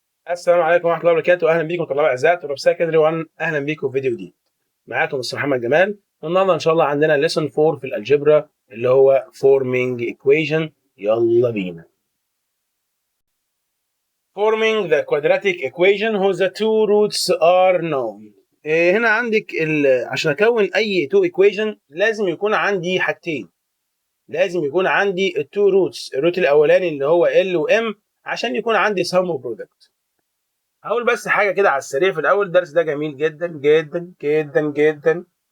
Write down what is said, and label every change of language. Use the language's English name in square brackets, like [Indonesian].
[Arabic] السلام عليكم ورحمة الله وبركاته، أهلا بيكم طلاب أعزاء طلاب سكندري 1. أهلا بيكم في فيديو جديد. معاكم مستر محمد جمال، والنهارده إن شاء الله عندنا ليسون 4 في الألجبرا اللي هو forming equation. يلا بينا. [English] Forming the quadratic equation whose the two roots are known. [Arabic] هنا عندك عشان أكون أي two equation لازم يكون عندي حاجتين. لازم يكون عندي التو روتس، الروت الأولاني اللي هو L و M عشان يكون عندي sum و product. هقول بس حاجه كده على السريع في الاول. الدرس ده جميل جدا جدا جدا جدا.